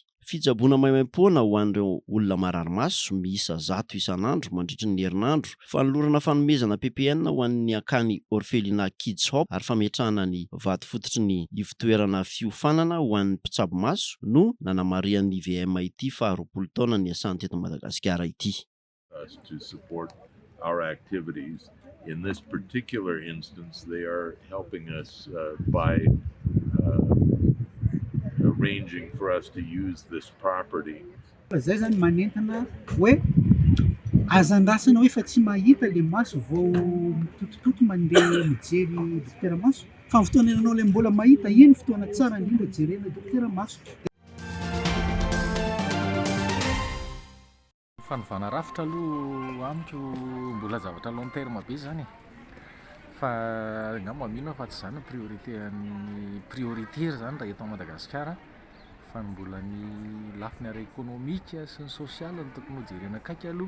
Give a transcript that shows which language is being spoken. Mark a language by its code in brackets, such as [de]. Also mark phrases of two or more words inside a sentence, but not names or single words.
[mg] Fitsaboana maimaim-poana ho an'ireo olona marary maso miisa 100 isan'andro mandritra ny herinandro. Fanolorana fanomezana PPN ho an'ny akany Orphelinat Kids Hope ary fametrahana ny vato fototry ny ivitoerana fiofanana ho an'ny mpitsabo maso no nanamarian'ny IVM ity fa 20 taona ny asany teto Madagasikara ity. [en] Us to support our activities. In this particular instance, they are helping us by arranging for us to use this property. [mg] Zay zany manentana hoe azandrasana hoe fa tsy mahita le maso vao mitotototo mandeha mijery dokotera maso fa fotoana ianao le mbola mahita iny fotoana tsara indrindra jerena dokotera maso. Fanovana rafitra aloha amiko mbola zavatra [fr] long terme [mg] be zany fa ngamba mino fa tsy zany prioritaire zany raha eto Madagasikara fa mbola ny lafiny ara ekonomika sy ny sosialy ny tokony hojerena akaiky aloha.